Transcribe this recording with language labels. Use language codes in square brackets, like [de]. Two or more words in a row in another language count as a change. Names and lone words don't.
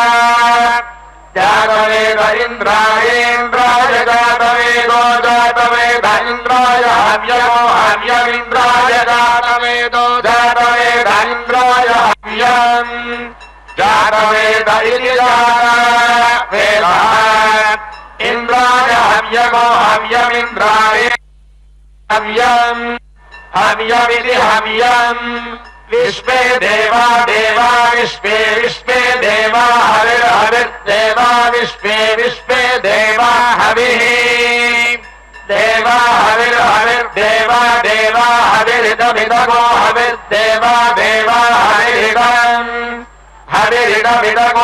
[sa] జాతవేద ఇంద్రాయేంద్రాయ జాతవేదో జాతవేద ఇంద్రాయ హవ్యమో హవ్యమింద్రాయ జాతవేదో జాతవేద ఇంద్రాయ హవ్యం జాతవేద ఇది జాతవేద ఇంద్రాయ హవ్యమో హవ్యమింద్రాయ హవ్యం హవ్యమిది హవ్యం विश्वे देवा देवा विश्वे विश्वे देवा हविर्हविर्देवा विश्वे विश्वे देवा हविः देवा हविर्हविर्देवा देवा हविरिदमिदगो हविर्देवा देवा हविरिदम् हविरिदमिदगो